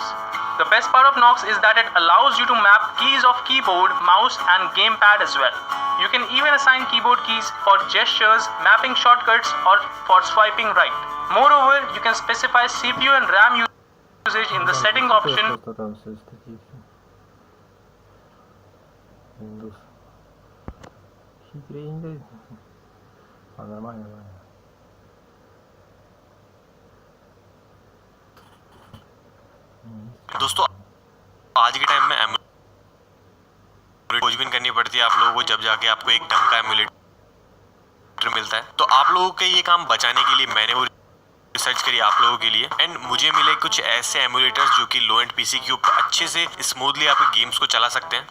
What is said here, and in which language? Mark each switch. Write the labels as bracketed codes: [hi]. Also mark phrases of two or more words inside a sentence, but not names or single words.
[en] The best part of Nox is that it allows you to map keys of keyboard, mouse and gamepad as well. You can even assign keyboard keys for gestures, mapping shortcuts or for swiping right. Moreover, you can specify CPU and RAM usage in the setting option. [ru] Просто там все статики. Windows. Хитренький. А нормально, нормально. [hi] दोस्तों आज के टाइम में एमुलेटर खोजबीन करनी पड़ती है आप लोगों को, जब जाके आपको एक ढंग का एमुलेटर मिलता है। तो आप लोगों के ये काम बचाने के लिए मैंने वो रिसर्च करी आप लोगों के लिए एंड मुझे मिले कुछ ऐसे एमुलेटर्स जो कि [en] low end PC [hi] के ऊपर अच्छे से स्मूथली आपके गेम्स को चला सकते हैं।